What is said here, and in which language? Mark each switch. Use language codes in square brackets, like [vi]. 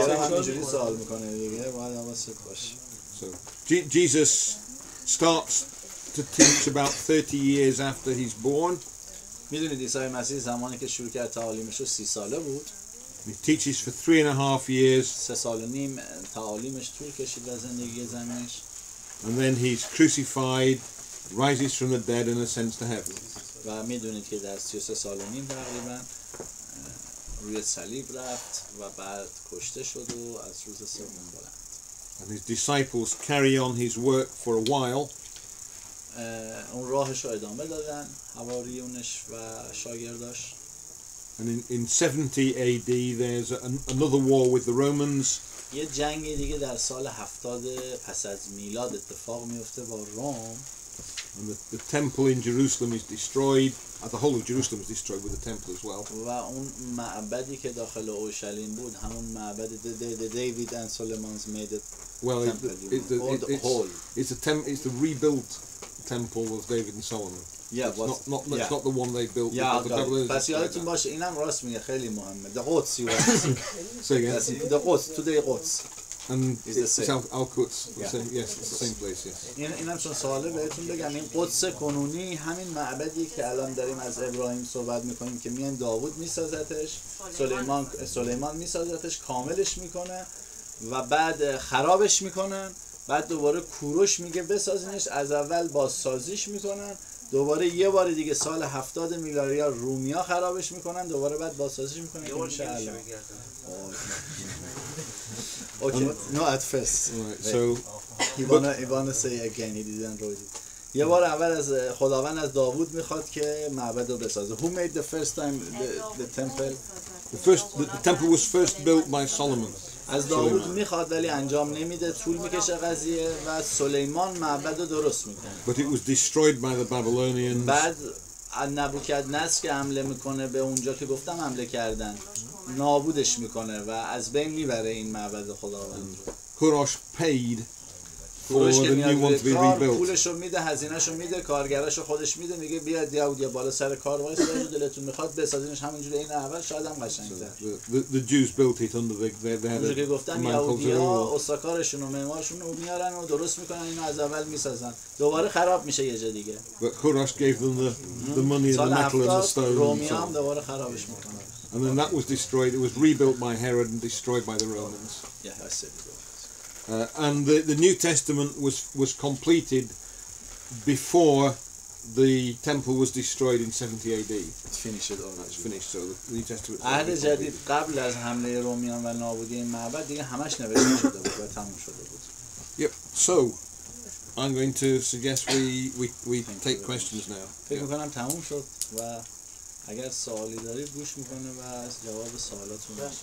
[fa] همینجوری سوال میکنه دیگه باید حواست باشه. [en] So Jesus starts to teach about 30 years after he's born. [fa] میدونید عیسی مسیح زمانی که شروع کرد تعالیمش رو 30 ساله بود. [en] He teaches for 3.5 years. [fa] 3 سال و نیم تعالیمش طول کشید و زندگی زمینش. [en] And then he's crucified, rises from the dead and ascends to heaven. [fa] و میدونید که در 33 سال و نیم تقریبا روی صلیب رفت و بعد کشته شد و از روز سوم بلند. [en] And his disciples carry on his work for a while. [fa] اون راهش رو ادامه دادن حواریونش و شاگرداش. [en] And in 70 AD there's another war with the Romans. [fa] یه جنگ دیگه در سال 70 پس از میلاد اتفاق میفته با روم. [en] And the temple in Jerusalem is destroyed. The whole of Jerusalem is destroyed with the temple as well. [fa] و اون معبدی که داخل اورشلیم بود همون معبد دیوید [en] and Solomon's made it Well, temple. it's the rebuilt temple of David and Solomon. It's not the one they built. [fa] پس یادتون باشه اینم راست میگه خیلی مهمه. [en] The Quds you Say again. The Quds today Quds. And It's the same. Al-Quds. Yes, it's the same place. Yes. [fa] اینم چون سواله بهتون بگم این قدس کنونی همین معبدی که الان داریم از ابراهیم صحبت میکنیم که میان داوود میسازتش، سلیمان میسازتش، کاملش میکنه و بعد خرابش میکنن، بعد دوباره کوروش میگه بسازینش، از اول بازسازیش میکنن، دوباره یه بار دیگه سال 70 میلادی رومیا خرابش میکنن، دوباره بعد بازسازیش میکنن که میشه الان. [en] Okay, no at first. Right, so he wanna say again, he didn't write it. [fa] یه بار اول از خداوند از داوود میخواد که معبد رو بسازه. [en] Who made the first time the temple? The temple was first built by Solomon. [fa] از داوود میخواد ولی انجام نمیده، طول میکشه قضیه و سلیمان معبد رو درست میکنه. [en] But it was destroyed by the Babylonians. [fa] بعد نبوکدنصر که حمله میکنه به اونجا که گفتم حمله کردن، نابودش میکنه و از بین میبره این معبد خداوند رو. [en] Kurash paid for the new one to be rebuilt. [fa] پولشو میده، هزینهشو میده، کارگراشو خودش میده، میگه بیاد یهودیا بالا سر کار وایس، دلتون میخواد بسازینش همینجوری این اول شاید هم قشنگ‌تر. [en] The Jews built it under they had [fa] که گفتم یهودیا استاکارشون و معمارشون رو میارن و درست میکنن، اینو از اول میسازن، دوباره خراب میشه یه جا دیگه. [en] But Kurash gave them the money and the metal and the stone. [fa] رومیا هم دوباره خرابش میکنن. [en] And then that was destroyed. It was rebuilt by Herod and destroyed by the Romans. Yeah, I said it. And the New Testament was completed before the temple was destroyed in 70 AD. It's finished already. It's finished. So the New Testament. [fa] عهد جدید قبل از حمله رومیان و نابودی این معبد دیگه همش نوشته شده بود و تموم شده بود. [en] Yep. So I'm going to suggest we take questions now. [fa] فکر می‌کنم تموم شد و اگر سوالی دارید گوش میکنه و از جواب سوالاتون